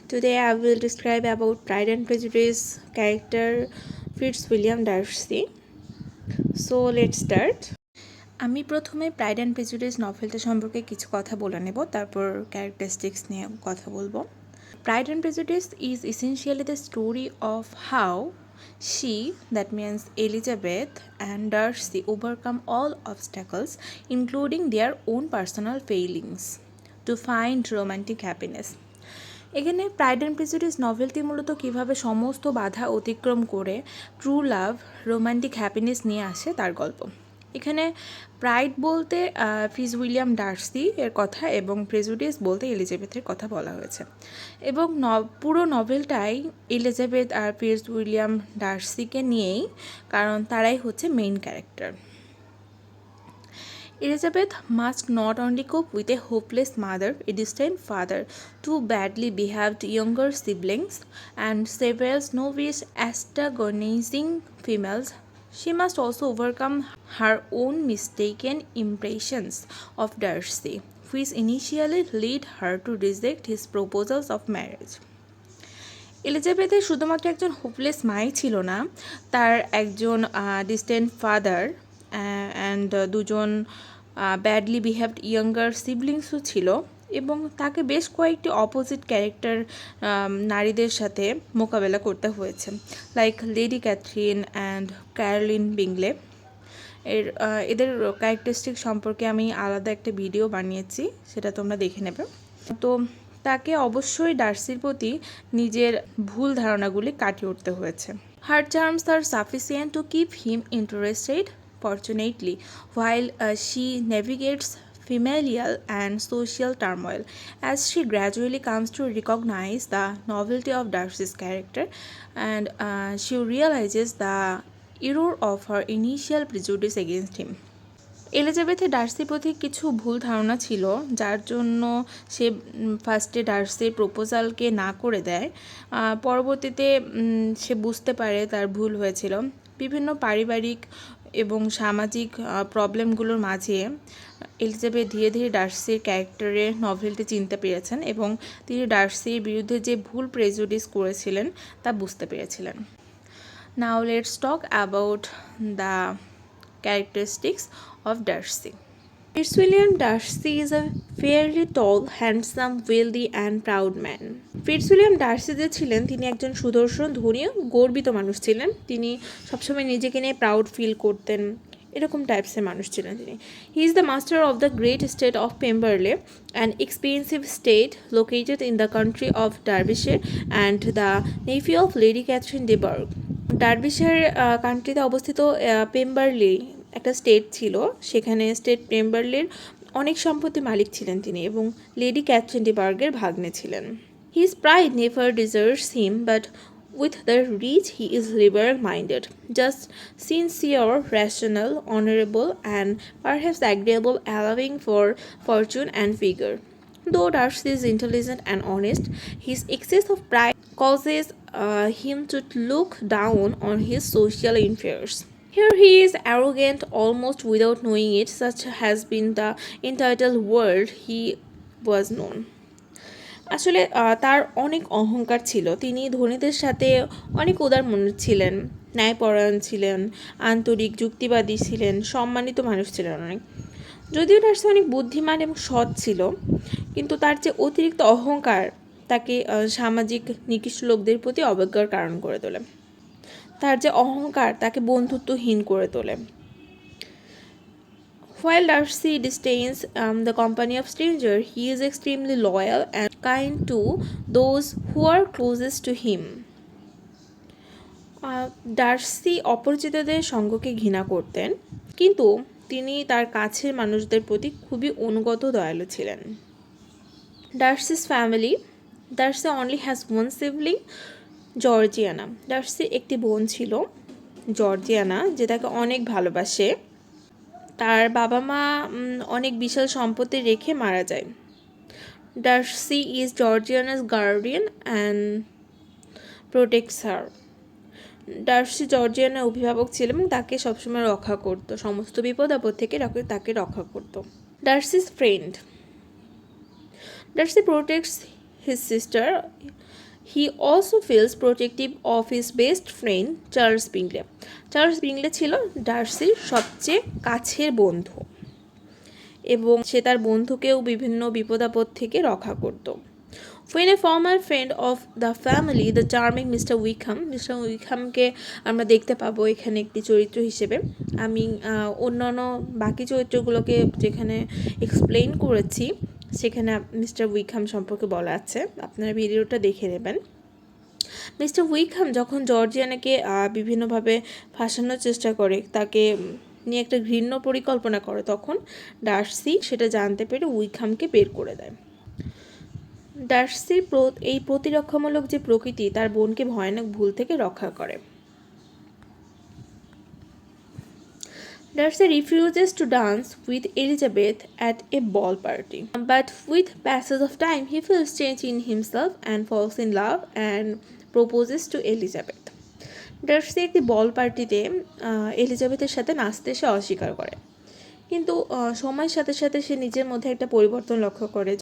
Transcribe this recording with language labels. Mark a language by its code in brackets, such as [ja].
[en] Today I will describe about Pride and Prejudice character Fitzwilliam Darcy. So let's start. [bn] আমি প্রথমে pride and prejudice নভেলটা সম্পর্কে কিছু কথা বলে নেব, তারপর ক্যারেক্টারিস্টিক্স নিয়ে কথা বলবো। [en] Pride and Prejudice is essentially the story of how she, that means Elizabeth and Darcy, overcome all obstacles, including their own personal failings, to find romantic happiness. [bn] এখানে প্রাইড অ্যান্ড প্রেজুডিস নভেলটি মূলত কীভাবে সমস্ত বাধা অতিক্রম করে [en] true love, romantic happiness [bn] নিয়ে আসে তার গল্প। এখানে প্রাইড বলতে ফিটজউইলিয়াম ডার্সি এর কথা এবং প্রেজুডিস বলতে এলিজাবেথের কথা বলা হয়েছে, এবং পুরো নভেলটাই এলিজাবেথ আর ফিটজউইলিয়াম ডার্সিকে নিয়েই, কারণ তারাই হচ্ছে main character. [en] Elizabeth must not only cope with a hopeless mother, a distant father, two badly behaved younger siblings, and several snobbish antagonizing females, she must also overcome her own mistaken impressions of Darcy, which initially led her to reject his proposals of marriage. [bn] এলিজাবেথের শুধুমাত্র একজন [en] hopeless my [bn] ছিল না, তার একজন [en] distant father and [bn] দুজন [en] badly behaved younger সিবলিংসও [bn] ছিল, এবং তাকে বেশ কয়েকটি [en] opposite character [bn] নারীদের সাথে মোকাবেলা করতে হয়েছে, লাইক লেডি ক্যাথরিন অ্যান্ড ক্যারলিন বিংলে। এদের ক্যারেক্টারিস্টিক সম্পর্কে আমি আলাদা একটা ভিডিও বানিয়েছি, সেটা তোমরা দেখে নেবে। তো তাকে অবশ্যই ডার্সির প্রতি নিজের ভুল ধারণাগুলি কাটিয়ে উঠতে হয়েছে। [en] Her charms are sufficient to keep him interested, fortunately, while she navigates familial and social turmoil, as she gradually comes to recognize the novelty of Darcy's character, and she realizes the error of her initial prejudice against him. [bn] এলিজাবেথের ডার্সির প্রতি কিছু ভুল ধারণা ছিল, যার জন্য সে ফার্স্টে ডার্সির প্রপোজালকে না করে দেয়। পরবর্তীতে সে বুঝতে পারে তার ভুল হয়েছিল। বিভিন্ন পারিবারিক এবং সামাজিক প্রবলেমগুলোর মাঝে এলিজাবেথ ধীরে ধীরে ডার্সির ক্যারেক্টারে নভেলটি চিনতে পেরেছেন, এবং তিনি ডার্সির বিরুদ্ধে যে ভুল প্রেজুডিস করেছিলেন তা বুঝতে পেরেছিলেন। [en] Now let's talk about the characteristics of Darcy. Fitzwilliam Darcy is a fairly tall, handsome, wealthy and proud man. [bn] ফিটজউইলিয়াম Darcy যে ছিলেন, তিনি একজন সুদর্শন, ধনী, গর্বিত মানুষ ছিলেন। তিনি সবসময় নিজেকে নিয়ে [en] proud feel [bn] করতেন, এরকম টাইপসের মানুষ ছিলেন তিনি। [en] He is the master of the great state of Pemberley, an expensive state located in the country of Derbyshire and the nephew of Lady Catherine de Bourgh. [bn] Derbyshire কান্ট্রিতে অবস্থিত পেম্বারলি একটা স্টেট ছিল, সেখানে স্টেট পেম্বারলির অনেক সম্পত্তি মালিক ছিলেন তিনি, এবং লেডি ক্যাথরিন ডি বার্গের ভাগ্নে ছিলেন। [en] His pride never deserts him, but with the rich he is liberal minded, just sincere, rational, honorable, and perhaps agreeable, allowing for fortune and figure. Though Darcy is intelligent and honest, his excess of pride causes him to look down on his social inferiors. Here he is arrogant almost without knowing it, such has been the entitled world he was known. [bn] আসলে তার অনেক অহংকার ছিল। তিনি ধনীদের সাথে অনেক উদার মনের ছিলেন, ন্যায়পরায়ণ ছিলেন, আন্তরিক, যুক্তিবাদী ছিলেন, সম্মানিত মানুষ ছিলেন অনেক। যদিও ডার্সি অনেক বুদ্ধিমান এবং সৎ ছিল, কিন্তু তার যে অতিরিক্ত অহংকার তাকে সামাজিক নিকৃষ্ট লোকদের প্রতি অবজ্ঞার কারণ করে তোলে। তার যে অহংকার তাকে বন্ধুত্বহীন করে তোলে। [en] While Darcy disdains the company of strangers, he is extremely loyal and kind to those who are closest to him. [bn] Darcy অপরিচিতদের সঙ্গকে ঘৃণা করতেন, কিন্তু তিনি তার কাছের মানুষদের প্রতি খুবই অনুগত, দয়ালু ছিলেন। [en] Darcy's family. Darcy only has one sibling, Georgiana. [bn] ডার্সির একটি বোন ছিল, জর্জিয়ানা, যে তাকে অনেক ভালোবাসে। তার বাবা মা অনেক বিশাল সম্পত্তি রেখে মারা যায়। [en] Darcy is Georgiana's guardian and protects her. [bn] Darcy জর্জিয়ানার অভিভাবক ছিল এবং তাকে সবসময় রক্ষা করতো, সমস্ত বিপদ আপদ থেকে তাকে রক্ষা করতো। [en] Darcy's friend. Darcy protects his sister, he also feels protective of his best friend Charles Bingley. [bn] Charles বিংলে ছিল ডার্সির সবচেয়ে কাছের বন্ধু এবং সে তার বন্ধুকেও বিভিন্ন বিপদাপদ থেকে রক্ষা করত। [en] When a former friend of the family, the charming [bn] mister উইকহামকে আমরা দেখতে পাবো এখানে একটি চরিত্র হিসেবে। আমি অন্যান্য বাকি চরিত্রগুলোকে যেখানে এক্সপ্লেইন করেছি সেখানে মিস্টার উইকহাম সম্পর্কে বলা আছে, আপনারা ভিডিওটা দেখে নেবেন। মিস্টার উইকহাম যখন জর্জিয়ানাকে বিভিন্নভাবে ফাঁসানোর চেষ্টা করে, তাকে নিয়ে একটা ঘৃণ্য পরিকল্পনা করে, তখন ডার্সি সেটা জানতে পেরে উইকহামকে বের করে দেয়। ডার্সির এই প্রতিরক্ষামূলক যে প্রকৃতি তার বোনকে ভয়ানক ভুল থেকে রক্ষা করে। [en] Darcy refuses to dance with Elizabeth at a ball party. But with passage of time, he feels change in himself and falls in love and proposes to Elizabeth. [bn] Darcy একটি বল পার্টিতে এলিজাবেথের সাথে নাচতে সে অস্বীকার করে, কিন্তু সময়ের সাথে সাথে সে নিজের মধ্যে একটা পরিবর্তন লক্ষ্য করে।